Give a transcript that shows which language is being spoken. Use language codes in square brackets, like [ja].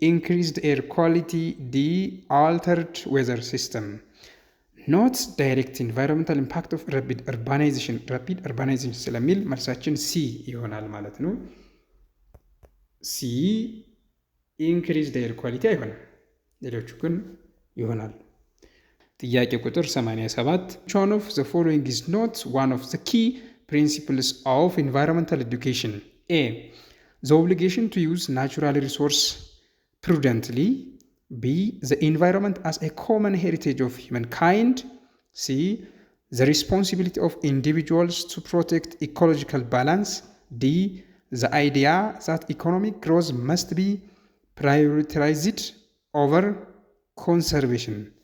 [en] increased air quality, D. altered weather system. ኖት ዳይሬክት ኢንቫይሮንመንታል ኢምፓክት ኦፍ ራፒድ አርባናይዜሽን [am] ስለሚል መልሳችን ሲ ይሆናል ማለት ነው። [en] ሲ ኢንክሪዝድ ኤር ኳሊቲ [am] አይሆንም፣ ሌሎቹ ግን ይሆናል። ጥያቄ ቁጥር 87 [en] which one of the following is not one of the key principles of environmental education? A. the obligation to use natural resource prudently, B. the environment as a common heritage of humankind, C. the responsibility of individuals to protect ecological balance, D. the idea that economic growth must be prioritized over conservation.